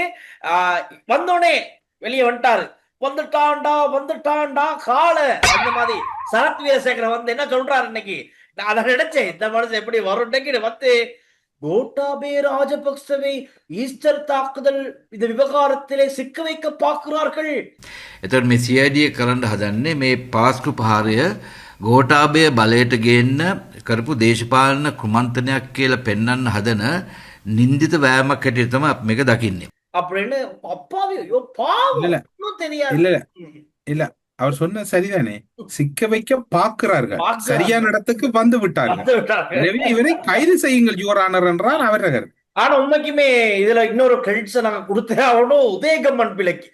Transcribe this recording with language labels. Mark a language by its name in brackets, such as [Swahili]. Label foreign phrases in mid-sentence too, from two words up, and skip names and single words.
[Tamil] வந்தோடனே வெளியே வந்துட்டான்டா கால அந்த மாதிரி சரத் வீரசேகர வந்து என்ன சொல்றாரு இன்னைக்கு, நான் அதை நினைச்சேன் இந்த மனுஷன் எப்படி வரும் வந்து கோட்டாபய ராஜபக்சவை ஈஸ்டர் தாக்குதல் இந்த விவகாரத்திலே சிக்க வைக்க பார்க்கிறார்கள். [Sinhala] එතකොට මේ CID කරන්න හදන්නේ මේ පාස්කු පහරය ගෝඨාභය බලයට ගේන්න කරපු දේශපාලන කුමන්ත්‍රණයක් කියලා පෙන්වන්න හදන නින්දිත වෑයමක් හැටියට තමයි අපි මේක දකින්නේ. [Tamil] அப்படின்னு அப்பாவி, ஐயோ பாவம், இல்ல. ஒண்ணும் தெரியாது. இல்ல இல்ல அவர் சொன்ன சரிதானே, சிக்க வைக்க பார்க்கிறார்கள், சரியான இடத்துக்கு வந்து விட்டார்கள். வந்து விட்டார்கள். எனவே இவரை கைது செய்யுங்கள் யுவரானர் என்றார் அவர். ஆனா உண்மைக்குமே இதுல இன்னொரு கிரெடிட்ஸ் நாங்க கொடுத்தே ஆகணும் உதயகம்மன் பிள்ளைக்கு.